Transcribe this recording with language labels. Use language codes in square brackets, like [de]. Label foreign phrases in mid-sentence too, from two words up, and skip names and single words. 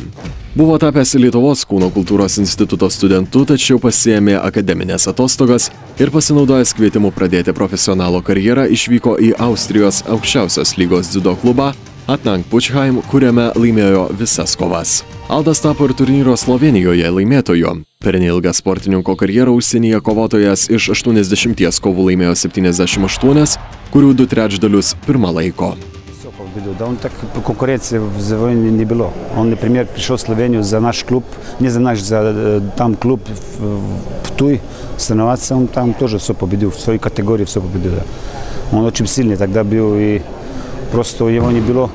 [lt] Buvo tapęs Lietuvos kūno kultūros instituto studentu, tačiau pasiėmė akademinės atostogas ir pasinaudojęs kvietimu pradėti profesionalo karjerą išvyko į Austrijos aukščiausios lygos dziudo klubą Atnang Puchheim, kuriame laimėjo visas kovas. Aldas tapo ir turnyro Slovėnijoje laimėtoju. Per neilgą sportininko karjerą užsienyje kovotojas iš 80 kovų laimėjo 78, kurių 2/3 pirmą laiko. [ru] Да, он так конкуренции в Завоне не было. Он, например, пришел в Словению за наш клуб, не за наш, за там клуб в Туй соревноваться, он там тоже все победил, в своей категории все победил. Да. Он очень сильный тогда был, и просто его не было.